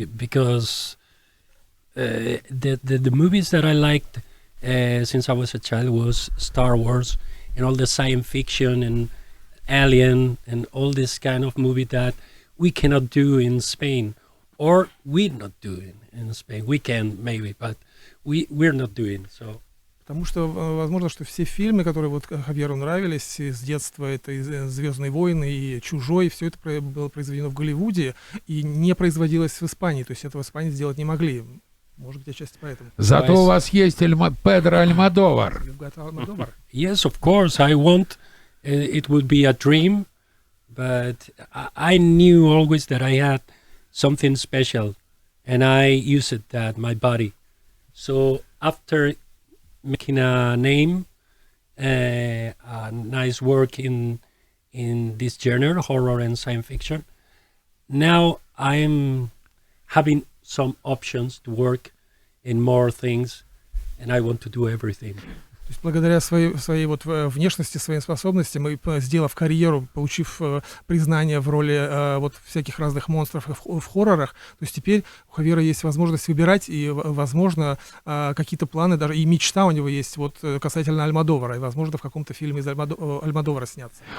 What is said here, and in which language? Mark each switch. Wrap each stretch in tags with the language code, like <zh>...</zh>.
<en>Because the movies that I liked since I was a child was Star Wars and all the science fiction and Alien and all this kind of movie that we cannot do in Spain, or we're not doing in Spain. We can maybe, but we're not doing so.</en> <ru>Потому что, возможно, что все фильмы, которые вот Хавьеру нравились с детства, это и «Звездные войны», и «Чужой», все это было произведено в Голливуде и не производилось в Испании. То есть этого в Испании сделать не могли. Может быть, отчасти поэтому. Зато у вас есть Педро Альмодовар.</ru> <en>Yes, of course. I want. It would be a dream, but I knew always that I had something special, and I used that my body. So after making a name, a nice work in in this genre, horror and science fiction. Now I'm having some options to work in more things, and I want to do everything.</en> <ru>То есть благодаря своей вот внешности, своим способностям и сделав карьеру, получив признание в роли вот всяких разных монстров в хоррорах, то есть теперь у Хавьера есть возможность выбирать и, возможно, какие-то планы, даже и мечта у него есть вот касательно Альмодовара, и, возможно, в каком-то фильме из Альмодовара сняться.</ru>